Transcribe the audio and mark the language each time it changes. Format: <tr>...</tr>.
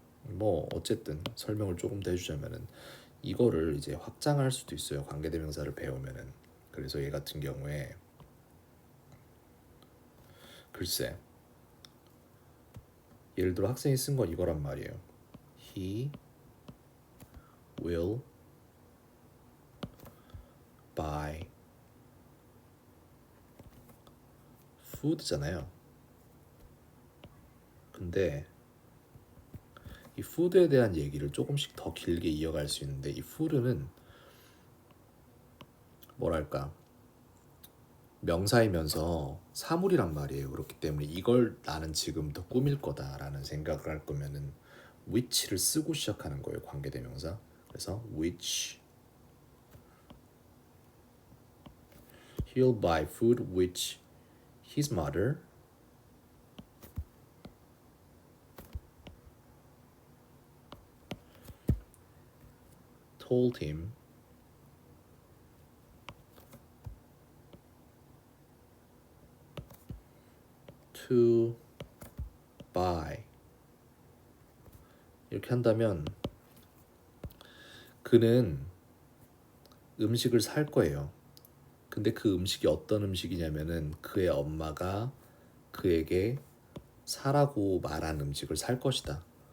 <ko>뭐 어쨌든 설명을 조금 더 해주자면은 이거를 이제 확장할 수도 있어요. 관계대명사를 배우면은. 그래서 얘 같은 경우에 글쎄 예를 들어 학생이 쓴 건 이거란 말이에요.</ko> <en>He will buy food잖아요.</en> <ko>근데 이 food에 대한 얘기를 조금씩 더 길게 이어갈 수 있는데 이 food는 뭐랄까 명사이면서 사물이란 말이에요. 그렇기 때문에 이걸 나는 지금 더 꾸밀 거다라는 생각을 할 거면은 which를 쓰고 시작하는 거예요. 관계대명사. 그래서</ko> <en>which he'll buy food which his mother told him to buy.</en> <ko>이렇게 한다면 그는 음식을 살 거예요. 근데 그 음식이 어떤 음식이냐면은 그의 엄마가 그에게 사라고 말한 음식을 살 것이다.</ko>